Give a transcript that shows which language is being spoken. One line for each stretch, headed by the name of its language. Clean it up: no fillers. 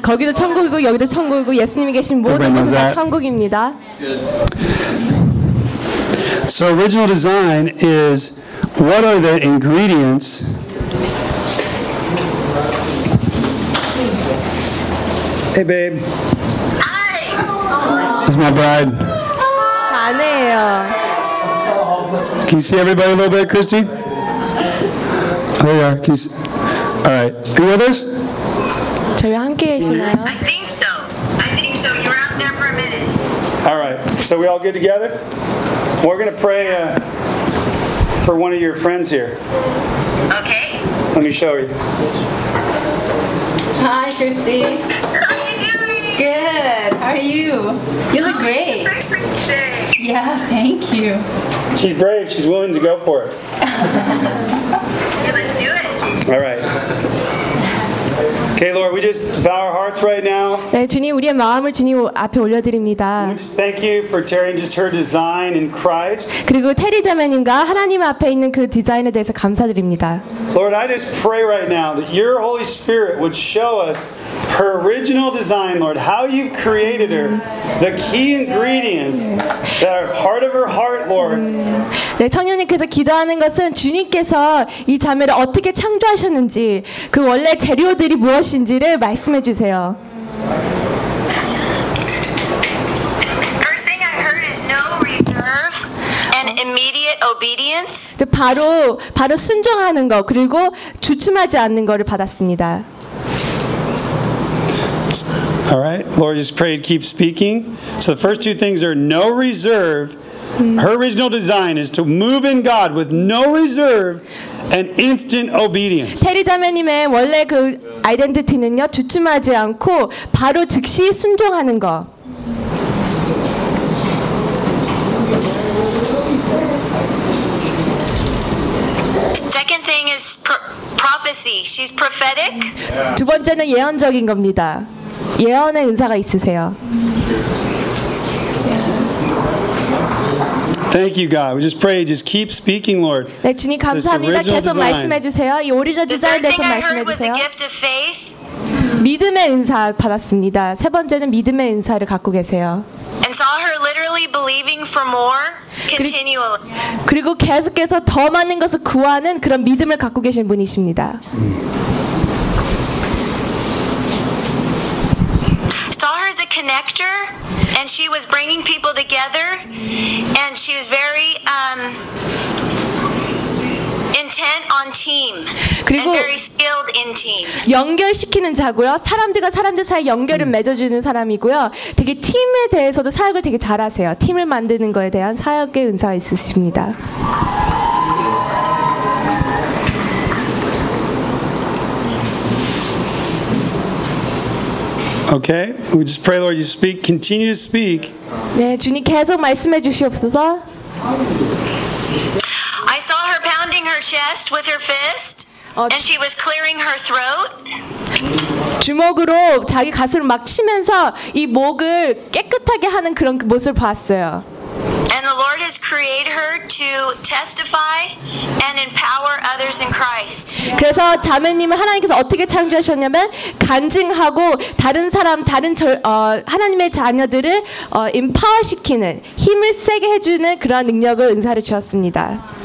Korean: 거기도 천국이고 여기도 천국이고 예수님이 계신 모든 곳이 천국입니다.
English: So original design is what are the ingredients? Hey babe. Hi. This is my bride.
Korean: 자네예요.
English: Can you see everybody a little bit, Christy? There you are. Can you see? All right. Are you with us?
Korean: 저희 함께 계시나요?
English: I think so. I think so. You were out there for a minute. All right. So we all get together? We're going to pray for one of your friends here. Okay. Let me show you. Hi, Christy. Good. How are you? You look great. Yeah, thank you. She's brave. She's willing to go for it. Yeah, let's do it. All right. Okay, Lord, we just bow our hearts right now.
Korean: 네, 주님, 우리의 마음을 주님 앞에 올려드립니다.
English: We just thank you for Terry and just her design in Christ.
Korean: 그리고 테리 자매님과 하나님 앞에 있는 그 디자인에 대해서 감사드립니다.
English: Lord, I just pray right now that your Holy Spirit would show us her original design, Lord, how you've created her, the key ingredients that are part of her heart, Lord.
Korean: 네, 성령님께서 기도하는 것은 주님께서 이 자매를 어떻게 창조하셨는지 그 원래 재료들이 무엇인지를 말씀해 주세요.
English: First thing I heard is no reserve and immediate obedience.
Korean: 바로 순종하는 거 그리고 주춤하지 않는 거를 받았습니다.
English: All right. Lord, just pray and keep speaking. So the first two things are no reserve. Her original design is to move in God with no reserve and instant obedience.
Korean: 테리 자매님의 원래 그 아이덴티티는요, 주춤하지 않고 바로 즉시 순종하는 거.
English: Second thing is prophecy. She's prophetic.
Korean: 두 번째는 예언적인 겁니다. 예언의 은사가 있으세요.
English: Thank you, God. We just pray. Just keep speaking, Lord.
Korean: 네, 주님 감사합니다. 계속 말씀해 주세요. 이 오리지널 디자인에 대해서 말씀해 주세요.
English: The third thing I heard was a gift of faith.
Korean: 믿음의 은사 받았습니다. 세 번째는 믿음의 은사를 갖고 계세요.
English: And saw her literally believing for more continually.
Korean: 그리고 계속해서 더 많은 것을 구하는 그런 믿음을 갖고 계신 분이십니다.
English: Saw her as a connector. And she was bringing people together, and she was very intent on team, and very skilled in team.
Korean: 연결시키는 자고요. 사람들과 사람들 사이 연결을 맺어주는 사람이고요. 되게 팀에 대해서도 사역을 되게 잘하세요. 팀을 만드는 거에 대한 사역의 은사 있으십니다.
English: Okay, we just pray, Lord, you speak, continue to speak.
Korean: 네, 주님 계속 말씀해 주시옵소서.
English: I saw her pounding her chest with her fist, and she was clearing her throat.
Korean: 주먹으로 자기 가슴을 막 치면서 이 목을 깨끗하게 하는 그런 모습을 봤어요.
English: And the Lord has created her to testify and empower others in Christ.
Korean: 그래서 자매님을 하나님께서 어떻게 창조하셨냐면 간증하고 다른 사람, 다른 하나님의 자녀들을 empower시키는 힘을 세게 해주는 그런 능력을 은사를 주었습니다.